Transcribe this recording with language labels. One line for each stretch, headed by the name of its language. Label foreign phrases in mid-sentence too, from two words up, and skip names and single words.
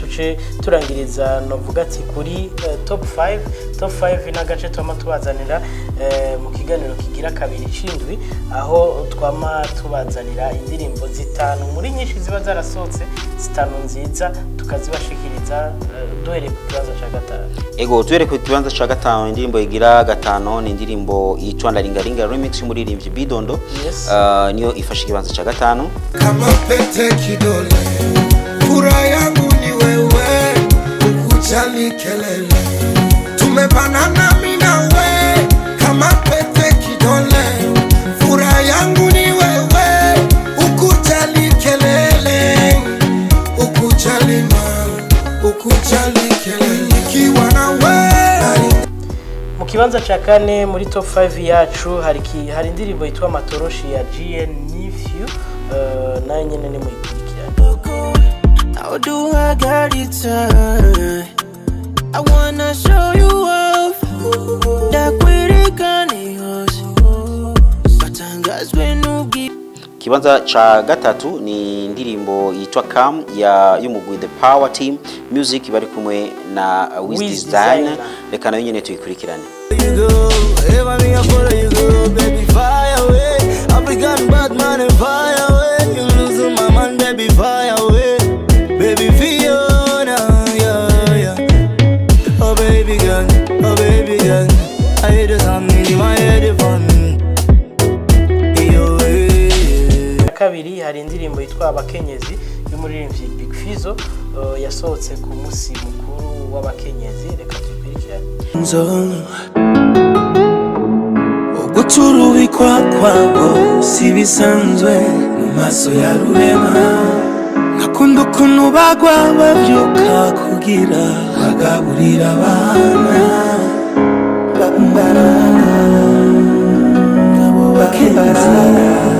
Rundi: duce turangiriza novuga ati kuri top 5 n'agace twama tubazanira mu kiganiro kigira kabiri cindwi aho twama tubazanira indirimbo zitanu muri nyinshi ziba zarasohotse zitanu nziza tukazibashikiriza duhereye ku kibanza ca gatanu. Ego duhereye ku kibanza ca gatanu indirimbo igira gatano ni indirimbo yitwa Ndaringaringa remix muri Rimvyi Bidondo. Yes. Niyo ifashe kibanza ca gatanu.
Swahili: Kama pete kidole furaha yangu ni wewe ukujali kelele tumebanana mimi na wewe kama pete kidole furaha yangu ni wewe ukujali kelele ukujali kelele kiwa na wewe.
Rundi: Mu kibanza ca kane muri top 5 yacu hari indirimbo yitwa Matoroshi ya GN Nephew nayo nyene ni muyikurikirana.
English: How do I get it turn? I wanna show you off that we can use Batangas benugi.
Rundi: Kibanza cha gatatu ni indirimbo yitwa Calm ya y'umugwi The Power Team Music bari kumwe na Wiz Designer. Reka nayo nyene tuyikurikirane.
English: You go, ever me I follow you go, baby fire away. African bad man and fire away. You lose my man, baby fire away. Baby Fiona, yeah. Oh baby girl, I hear the sound in my head fun.
Rundi: Kabiri hari indirimbo yitwa Abakenyezi y'umuririmbyi Big Fizzo yasohotse ku musi mukuru w'abakenyezi. Reka tuyikurikirane. Guturubikwa kwabo si bisanzwe mu maso ya rurema nakunda ukuntu bagwa bavyuka kugira bagaburira abana abo bakenyezi.